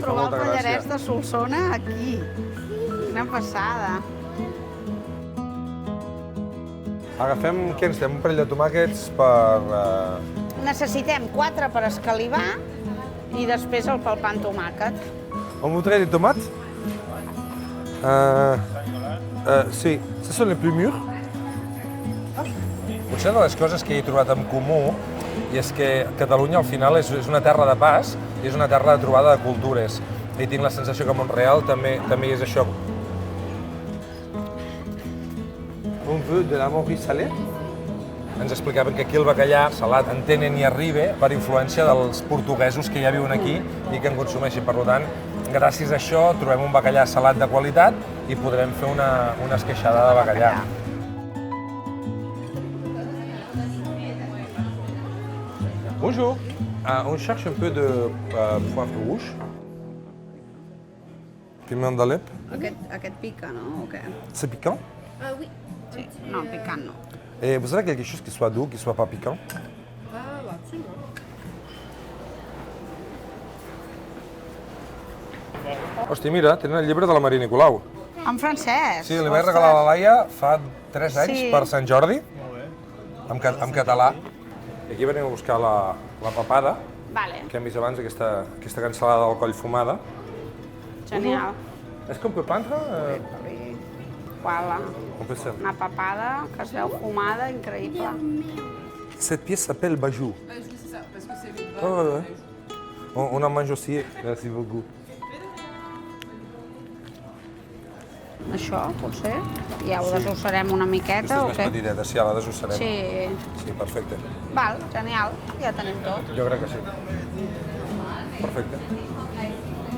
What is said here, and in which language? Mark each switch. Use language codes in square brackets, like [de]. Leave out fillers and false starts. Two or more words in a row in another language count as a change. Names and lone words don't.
[ca] trobar el molta pallarès gràcia. de Solsona aquí. Quina passada. Agafem, què ens fem? Un parell de tomàquets per... Necessitem 4 per escalivar i després el pel pa amb tomàquet. [fr] On voudrait des tomates? Sí, ce sont les plus mûrs. [ca] Potser una de les coses que he trobat en comú i és que Catalunya al final és una terra de pas i és una terra de trobada de cultures. I tinc la sensació que Montreal també és això. [fr] On veut de la morue salée? [ca] Ens explicaven que aquí el bacallà salat en tenen i arriba per influència dels portuguesos que ja viuen aquí i que en consumeixen. Per tant, gràcies a això trobem un bacallà salat de qualitat i podrem fer una esqueixada de bacallà. [fr] Bonjour, on cherche un peu de poivre rouge. Piment d'Alep. [ca] Aquest pica, no? O què? [fr] C'est piquant? Oui. [ca] Sí. No, picant no. [fr] Et vous avez quelque chose qui soit doux, qui soit pas piquant? Absolument. [ca] Hòstia, mira, tenen el llibre de la Maria Nicolau. En francès. Sí, li vaig regalar a la Laia fa 3 anys Sí. per Sant Jordi, en català. I aquí venim a buscar la papada, Vale, que hem vist abans, aquesta cansalada del coll fumada. genial. [fr] Est-ce qu'on peut peindre? Voilà. On peut ça. [ca] Una papada que es veu fumada, increïble. [fr] Cette pièce s'appelle Bajou. Oui, c'est ça, parce que c'est le bas. Ouais, ouais, ouais. On en mange aussi. Merci beaucoup. [ca] Això, potser? Ja ho desossarem una miqueta Aquesta o és què? més petiteta, sí, la desossarem. Sí. Sí, perfecte. Val, genial. Ja tenim tot. Jo crec que sí. Perfecte.